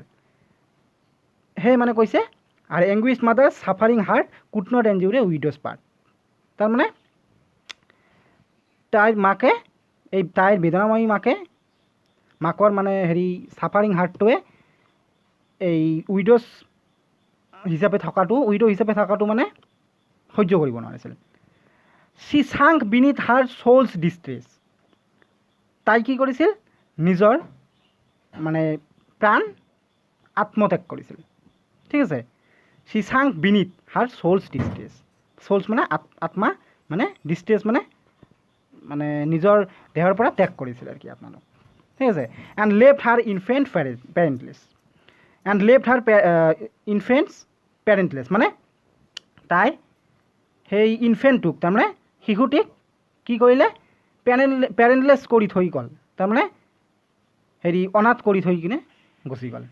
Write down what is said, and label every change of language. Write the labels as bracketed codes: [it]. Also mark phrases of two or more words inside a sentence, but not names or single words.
[as] সেই মানে কৈছে আৰু [en] anguished mother suffering heart could not endure a widow's part, [as] তাৰমানে তাইৰ মাকে, এই তাইৰ বেদনাময়ী মাকৰ মানে হেৰি ছাফাৰিং হাৰ্টটোৱে এই উইড' হিচাপে থকাটো মানে সহ্য কৰিব নোৱাৰিছিল। [en] She sank beneath her soul's distress, [as] তাই কি কৰিছিল, নিজৰ মানে প্ৰাণ আত্মত্যাগ কৰিছিল। ঠিক আছে, [en] She sank beneath her soul's distress, [as] soul's মানে আত্মা, মানে ডিষ্ট্ৰেছ মানে নিজৰ দেহৰ পৰা ত্যাগ কৰিছিল আৰু কি আত্মাটো। ঠিক আছে, [en] and left her infant parentless, [as] মানে তাই সেই ইনফেণ্টটোক, তাৰমানে শিশুটিক কি কৰিলে, পেৰেণ্টলেছ কৰি থৈ গ'ল, তাৰমানে হেৰি অনাথ কৰি থৈ কিনে গুচি গ'ল।